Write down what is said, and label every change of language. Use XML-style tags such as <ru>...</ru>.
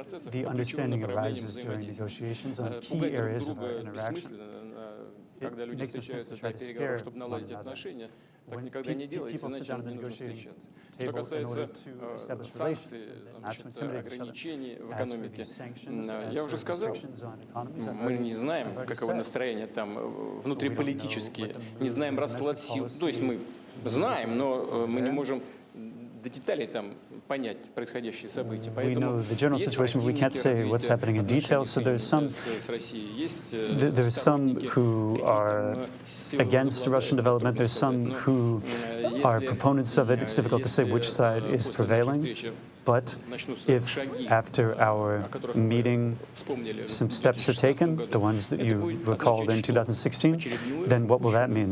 <en>The understanding arises during negotiations on key areas of our interaction. It makes no sense to try to scare one another. When people sit down at the negotiating table in order to establish relations, not to intimidate each other. As for these sanctions, as for restrictions on economies,</en> <ru>мы не знаем, каково настроение там внутриполитические, не знаем расклад сил. То есть мы знаем, но мы не можем до деталей там понять происходящие события.</ru> <en>We know the general situation, but we can't say what's happening in detail. So there's some who are against Russian development. There's some who are proponents of it. It's difficult to say which side is prevailing. But if after our meeting some steps are taken, the ones that you recalled in 2016, then what will that mean?</en>